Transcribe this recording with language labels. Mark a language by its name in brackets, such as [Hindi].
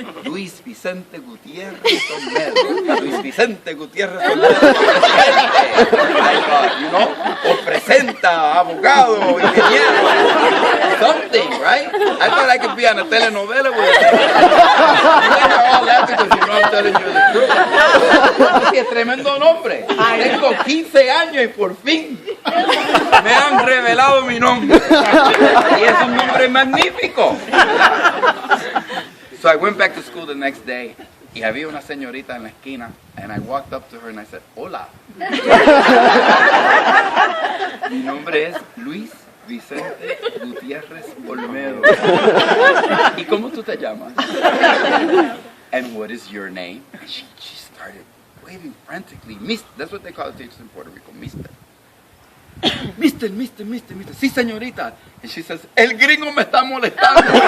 [Spanish] Luis Vicente Gutierrez Olmedo. Luis Vicente Gutierrez Olmedo. [English] I thought, [Spanish] o presenta, abogado, ingeniero, [English] something, right? I thought I could be on a telenovela with it. You guys are all laughing because you know I'm telling you the truth. [Spanish] ¡Qué tremendo nombre! Tengo 15 años y por fin me han revelado mi nombre. Y es un nombre magnífico. [English] So I went back to school the next day, [Spanish] y había una señorita en la esquina, [English] and I walked up to her and I said, [Spanish] hola. Mi nombre es Luis Vicente Gutierrez Olmedo. ¿Y cómo tú te llamas? [English] And what is your name? And she started waving frantically. That's what they call the teachers in Puerto Rico, mister. Mister. [Spanish] Sí, señorita. [English] And she says, [Spanish] el gringo me está molestando.